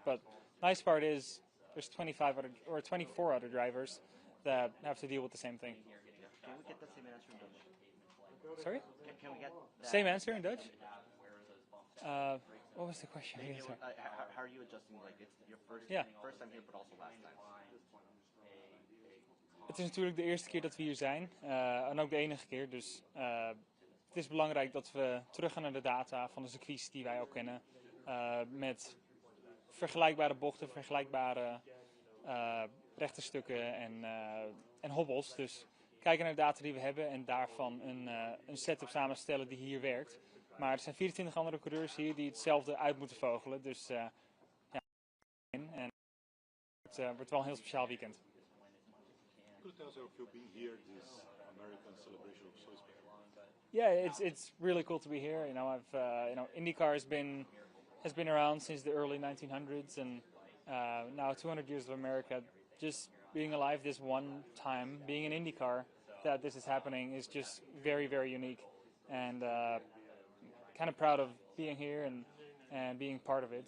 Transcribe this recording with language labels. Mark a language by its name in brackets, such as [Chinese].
[English] But nice part is there's 24 other drivers that have to deal with the same thing. Can we get that same answer in Dutch? Sorry? Can we get that? Same answer in Dutch? What was the question? How are you adjusting? Like it's your first time here, but also last time. [Dutch] Het is natuurlijk de eerste keer dat we hier zijn. En ook de enige keer. Dus het is belangrijk dat we terug gaan naar de data van de circuits die wij al kennen. Met vergelijkbare bochten, vergelijkbare rechterstukken en hobbels. Dus kijken naar de data die we hebben en daarvan een setup samenstellen die hier werkt. Maar er zijn 24 andere coureurs hier die hetzelfde uit moeten vogelen. Dus ja, en het wordt wel een heel speciaal weekend. [English] Could you tell us how you being here this American celebration of Swiss? Yeah, it's really cool to be here. IndyCar has been around since the early 1900s, and now 200 years of America. Just being alive this one time, being an IndyCar, that this is happening is just very, very unique, and kind of proud of being here and being part of it.